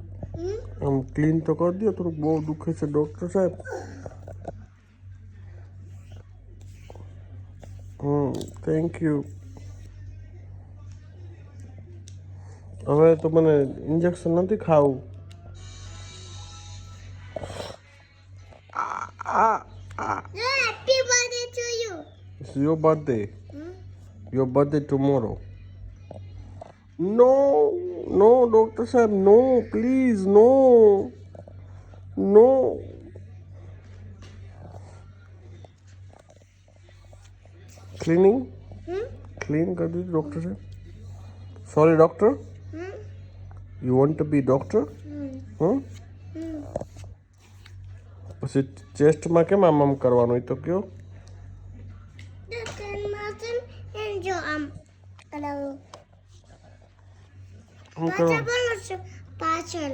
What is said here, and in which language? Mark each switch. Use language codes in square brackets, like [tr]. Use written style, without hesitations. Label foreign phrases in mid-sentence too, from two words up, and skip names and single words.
[gu] આમ ક્લીન તો કરી દો થોડુંક. બહુ દુખે છે ડૉક્ટર સાહેબ. [en] thank you. [gu] હવે તો મને ઇન્જેક્શન નથી ખાવું. [en] Happy birthday to you. It's your birthday. Your birthday tomorrow. No, no, doctor સાહેબ, no, please, no, no. Cleaning? [gu] Clean કરી દીધું ડૉક્ટર સાહેબ. [en] Sorry, doctor. You want to be doctor? [gu] પછી ચેસ્ટમાં કેમ આમ કરવાનું એ તો કયો. [en] Dr. Martin and Joam. Hello. [gu] શું કરવાનું? પાછળ.